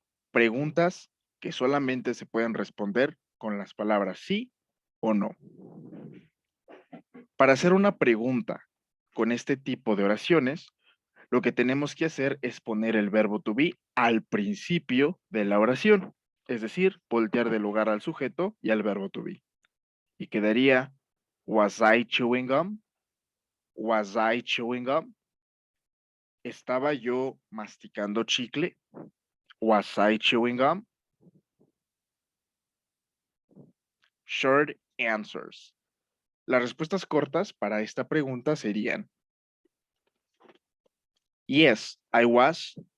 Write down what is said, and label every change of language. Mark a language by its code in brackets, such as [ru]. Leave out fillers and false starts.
[es] Preguntas que solamente se pueden responder con las palabras sí o no. Para hacer una pregunta con este tipo de oraciones, lo que tenemos que hacer es poner el verbo to be al principio de la oración, es decir, voltear del lugar al sujeto y al verbo to be. Y quedaría, [en] was I chewing gum? Was I chewing gum? [es] ¿Estaba yo masticando chicle? [en] Was I chewing gum? Short answers. [es] Las respuestas cortas para esta pregunta serían [en] yes, I was.